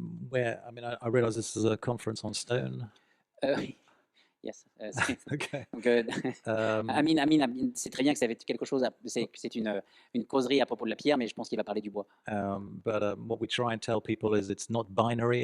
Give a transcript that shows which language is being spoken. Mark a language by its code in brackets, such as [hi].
[en] Where, I realize this is a conference on stone. Yes. Okay. [fr] Donc, Amine, c'est très bien que ça va être quelque chose. C'est une causerie à propos de la pierre, mais je pense qu'il va parler du bois. [en] But what we try and tell people is it's not binary.